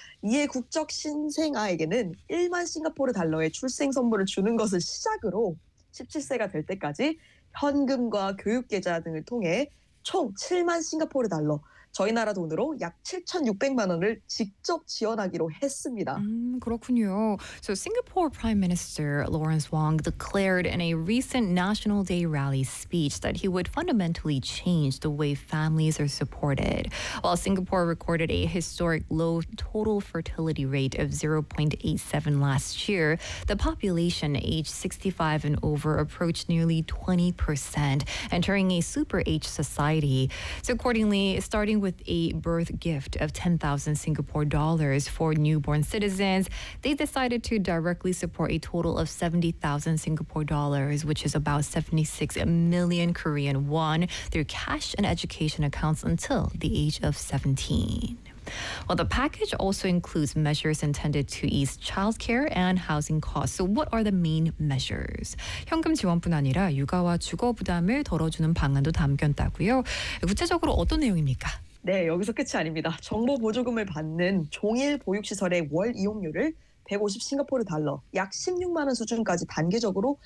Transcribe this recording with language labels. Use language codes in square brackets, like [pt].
[ko] 이에 국적 신생아에게는 1만 싱가포르 달러의 출생 선물을 주는 것을 시작으로 17세가 될 때까지 현금과 교육 계좌 등을 통해 총 7만 싱가포르 달러, 저희 나라 돈으로 약 7,600만 원을 직접 지원하기로 했습니다. 그렇군요. [en] So Singapore Prime Minister Lawrence Wong declared in a recent National Day rally speech that he would fundamentally change the way families are supported. While Singapore recorded a historic low total fertility rate of 0.87 last year, the population aged 65 and over approached nearly 20%, entering a super-aged society. So accordingly, starting with a birth gift of 10,000 Singapore dollars for newborn citizens, they decided to directly support a total of 70,000 Singapore dollars, which is about 76 million Korean won, through cash and education accounts until the age of 17. Well, the package also includes measures intended to ease childcare and housing costs. So what are the main measures? [ko] 현금 지원뿐 아니라 육아와 주거 부담을 덜어주는 방안도 담겼다고요. 구체적으로 어떤 내용입니까? 네, 여기서 끝이 아닙니다. 정보 보조금을 받는 종일 보육시설의 월 이용료를 150 싱가포르 달러, 약 16만 원 수준까지 단계적으로